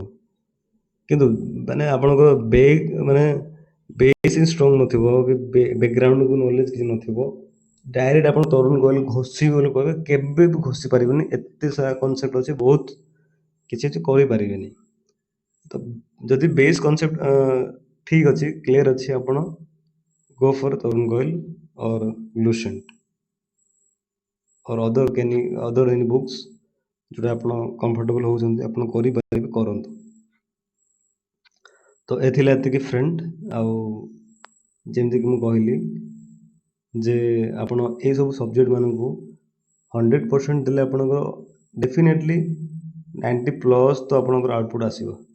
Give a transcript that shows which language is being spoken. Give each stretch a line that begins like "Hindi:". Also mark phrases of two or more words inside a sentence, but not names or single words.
Odia: କିନ୍ତୁ ମାନେ ଆପଣଙ୍କର ମାନେ ବେସ୍ ହିଁ ଷ୍ଟ୍ରଙ୍ଗ ନଥିବ କି
English: background knowledge
Odia: କିଛି ନଥିବ, ଡାଇରେକ୍ଟ ଆପଣ ତରୁଣ ଗୋଏଲ ଘୋଷିବି ବୋଲି କହିବେ, କେବେ ବି ଘୋଷି ପାରିବେନି। ଏତେ ସାରା କନସେପ୍ଟ ଅଛି, ବହୁତ କିଛି ଅଛି, କରିପାରିବେନି। ତ ଯଦି ବେସ୍ କନସେପ୍ଟ ଠିକ୍ ଅଛି, କ୍ଲିୟର ଅଛି, ଆପଣ
English: go for Tarun Goel or Lucent or other any books
Odia: ଯୋଉଟା ଆପଣ କମ୍ଫର୍ଟେବଲ ହଉଛନ୍ତି, ଆପଣ କରିପାରିବେ, କରନ୍ତୁ। ତ ଏଥିଲା ଏତିକି ଫ୍ରେଣ୍ଡ। ଆଉ ଯେମିତିକି ମୁଁ କହିଲି ଯେ ଆପଣ ଏଇସବୁ ସବଜେକ୍ଟ ମାନଙ୍କୁ 100% ଦେଲେ ଆପଣଙ୍କର
English: definitely 90 plus
Odia: ତ ଆପଣଙ୍କର ଆଉଟପୁଟ୍ ଆସିବ।